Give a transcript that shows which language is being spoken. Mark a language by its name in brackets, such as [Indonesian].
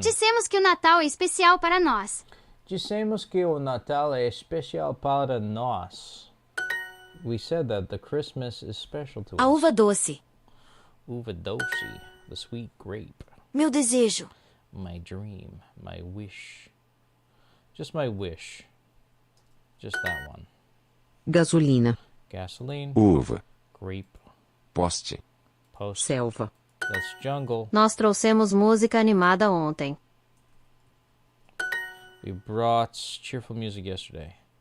[Portuguese] Dissemos que o Natal é especial para nós. Dissemos que o Natal é especial para nós. [English] We said that the Christmas is special to us. [Portuguese] A uva doce. Uva doce, [English] the sweet grape. [Portuguese] Meu desejo. [English] My dream, my wish. Just my wish. Just that one. [Portuguese] Gasolina. [English] Gasoline. [Portuguese] Uva. [English] Grape. [Portuguese] Poste. [English] Post. [Portuguese] Selva. [English] That's jungle. [Portuguese] Nós trouxemos música animada ontem. [English] We brought cheerful music yesterday.